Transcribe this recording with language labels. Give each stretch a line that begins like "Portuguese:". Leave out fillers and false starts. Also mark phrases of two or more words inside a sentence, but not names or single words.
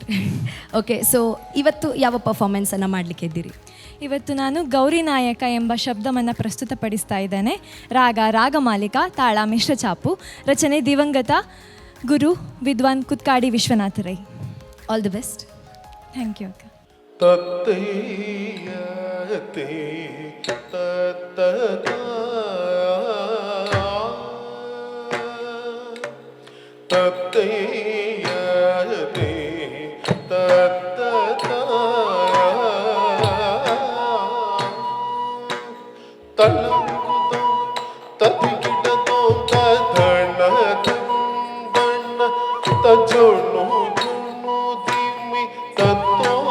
Kannada: ಓಕೆ, ಸೊ ಇವತ್ತು ಯಾವ ಪರ್ಫಾರ್ಮೆನ್ಸನ್ನು ಮಾಡಲಿಕ್ಕೆ ಇದ್ದೀರಿ? ಇವತ್ತು ನಾನು ಗೌರಿ ನಾಯಕ ಎಂಬ ಶಬ್ದವನ್ನು ಪ್ರಸ್ತುತಪಡಿಸ್ತಾ ಇದ್ದೇನೆ. ರಾಗ ರಾಗಮಾಲಿಕ, ತಾಳ ಮಿಶ್ರ ಚಾಪು, ರಚನೆ ದಿವಂಗತ ಗುರು ವಿದ್ವಾನ್ ಕುತ್ಕಾಡಿ ವಿಶ್ವನಾಥ ರೈ.
English: All the best. thank you ಅಕ್ಕ. ತತ್ತೈಯತೆ ತತ್ತತ ತತ್ತೈಯತೆ ತತ್ತತ ತಲಂಗುತೋ ತದಿಗಿಡತೋ ತಧಣ ತಂದಣ ತಜೋಣು ಜುಣು ದಿಮಿ ತತ್ತೋ